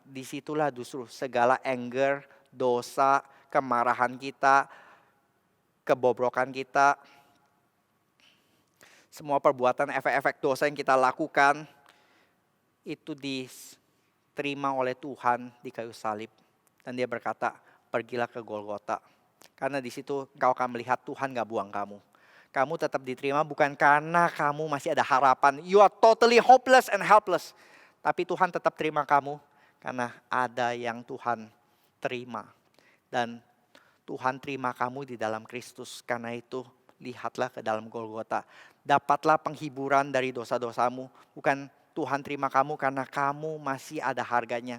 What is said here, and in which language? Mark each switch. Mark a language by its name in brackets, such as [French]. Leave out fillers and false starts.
[Indonesian] Disitulah justru segala anger, dosa, kemarahan kita, kebobrokan kita, semua perbuatan efek-efek dosa yang kita lakukan, itu diterima oleh Tuhan di kayu salib. Dan dia berkata, pergilah ke Golgota. Karena di situ engkau akan melihat Tuhan gak buang kamu. Kamu tetap diterima bukan karena kamu masih ada harapan. [English] You are totally hopeless and helpless. [Indonesian] Tapi Tuhan tetap terima kamu karena ada yang Tuhan terima. Dan Tuhan terima kamu di dalam Kristus. Karena itu lihatlah ke dalam Golgota. Dapatlah penghiburan dari dosa-dosamu. Bukan Tuhan terima kamu karena kamu masih ada harganya.